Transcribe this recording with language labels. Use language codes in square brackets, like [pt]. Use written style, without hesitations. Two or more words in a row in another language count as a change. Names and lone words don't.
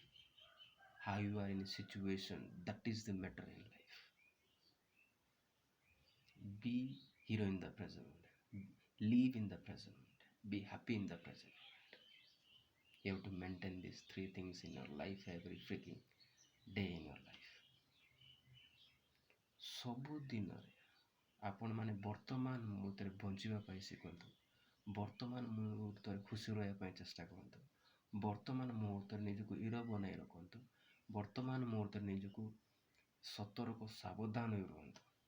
[en] How you are in a situation, that is the matter in life. Be hero in the present moment, live in the present moment, be happy in the present moment. You have to maintain these three things in your life every freaking day in your life. [or] ସବୁ ଦିନରେ ଆପଣମାନେ ବର୍ତ୍ତମାନ ମୁହୂର୍ତ୍ତରେ ବଞ୍ଚିବା ପାଇଁ ଶିଖନ୍ତୁ। ବର୍ତ୍ତମାନ ମୁହୂର୍ତ୍ତରେ ଖୁସି ରହିବା ପାଇଁ ଚେଷ୍ଟା କରନ୍ତୁ। ବର୍ତ୍ତମାନ ମୁହୂର୍ତ୍ତରେ ନିଜକୁ ହୀରୋ ବନାଇ ରଖନ୍ତୁ। ବର୍ତ୍ତମାନ ମୁହୂର୍ତ୍ତରେ ନିଜକୁ ସତର୍କ ସାବଧାନ ହୋଇ ରୁହନ୍ତୁ।